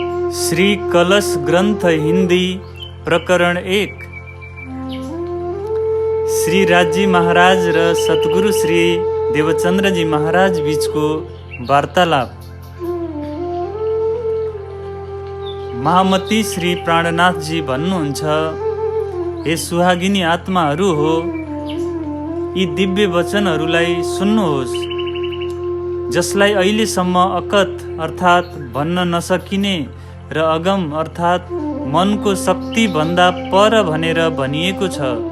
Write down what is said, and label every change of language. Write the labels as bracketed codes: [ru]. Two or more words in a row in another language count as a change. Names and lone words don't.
[hi] श्री कलश ग्रंथ हिंदी प्रकरण 1। [ne] श्री राजी महाराज र सतगुरु श्री देवचंद्र जी महाराज बीचको वार्तालाप। महामती श्री प्राणनाथ जी भन्नुहुन्छ, हे सुहागिनी आत्माहरू हो, यी दिव्य वचनहरूलाई सुन्नुहोस्, जसलाई अहिलेसम्म अकथ अर्थात् भन्न नसकिने र अगम अर्थात् मनको शक्ति भन्दा पर भनेर भनिएको छ।